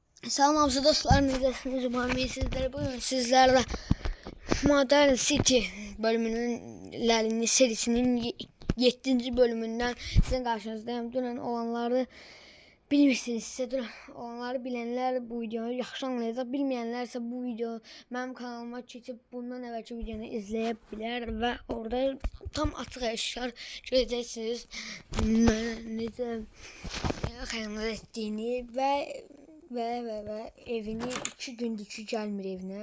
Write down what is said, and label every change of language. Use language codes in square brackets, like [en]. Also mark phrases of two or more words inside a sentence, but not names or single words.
[az] Salam abzu dostlar, necəsiniz? [tr] Umarım iyisizdir. Bugün sizlerle Modern City bölümünün serisinin 7. bölümünden sizin karşınızdayım. [az] Dünən olanları bilmirsiniz. Sizə olanları bilenler bu videoyu yaxşı anlayacaq. Bilməyənlər isə bu video mənim kanalıma keçib bundan əvvəlki videonu izləyə bilər və orada tam açıq eşkar görəcəksiniz necə xəyanət etdiyini və evini 2 gündür ki gelmir evine.